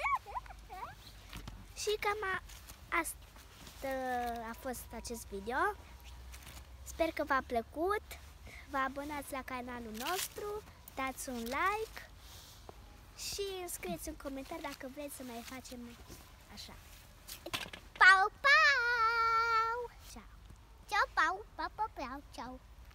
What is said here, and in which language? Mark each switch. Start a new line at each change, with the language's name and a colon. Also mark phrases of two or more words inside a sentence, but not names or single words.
Romanian: Și cam asta a fost acest video. Sper că v-a plăcut. Vă abonați la canalul nostru, dați un like și scrieți în comentarii dacă vreți să mai facem așa. Pau, pau! Ciao! Ciao, pau, pau, pau, pau, ciao!